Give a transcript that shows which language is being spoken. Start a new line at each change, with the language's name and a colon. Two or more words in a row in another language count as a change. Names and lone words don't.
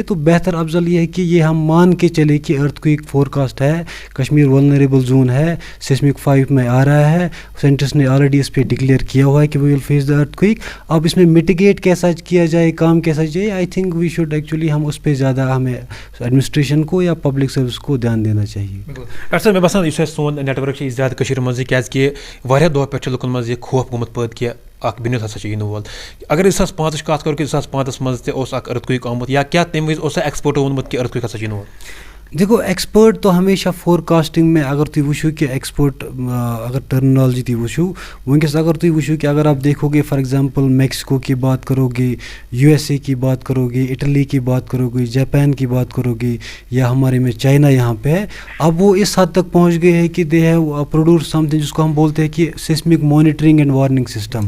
Urdu: تو بہتر افضل یہ ہے کہ یہ ہم مان کے چلے کہ
English: earth quake forecast
Urdu: ہے, کشمیر
English: vulnerable zone
Urdu: ہے, سیسمک 5 میں آ رہا ہے, سائنٹسٹ نے آلریڈی اس پہ ڈکلیئر کیا ہوا ہے کہ
English: we will face the earth quake.
Urdu: اب اس میں میٹیگیٹ کیسا کیا جائے, کام کیسا جائے,
English: I think we should actually
Urdu: ہم اس پہ زیادہ ہمیں ایڈمنسٹریشن کو یا
English: public service
Urdu: کو دھیان دینا چاہیے. ڈاکٹر صاحب,
Kashmiri: مےٚ باسان یُس اَسہِ سون نیٹورک چھِ زیادٕ کٔشیٖرِ منٛزٕے کیٛازِکہِ واریاہ دۄہ پٮ۪ٹھ چھِ لُکن منٛز یہِ خوف گوٚمُت پٲدٕ کہِ اکھ بِنِتھ ہسا چھُ یِنہٕ وول. اگر 2005 کَتھ کرو کہِ 2005 منٛز تہِ اوس اکھ
English: earth quake
Kashmiri: آمُت, یا کیٛاہ تَمہِ وِزِ اوسا ایکسپٲرٹو ووٚنمُت کہِ
English: earth quake
Kashmiri: ہسا چھُ یِنہٕ وول؟
Urdu: دیکھو, ایکسپرٹ تو ہمیشہ
English: forecasting
Urdu: میں اگر
Kashmiri: تھی وچھو
Urdu: کہ ایکسپرٹ اگر ٹرمنالوجی
Kashmiri: تھی وچھو ونکس,
Urdu: اگر
Kashmiri: تھی وچھو
Urdu: کہ اگر آپ دیکھو گے
English: for example
Urdu: میکسیکو کی بات کرو گے, USA کی بات کرو گے, اٹلی کی بات کرو گے, جاپان کی بات کرو گے, یا ہمارے میں چائنا یہاں پہ ہے, اب وہ اس حد تک پہنچ گئے ہیں کہ
English: they have produce something
Urdu: جس کو ہم بولتے ہیں کہ
English: seismic monitoring and warning system.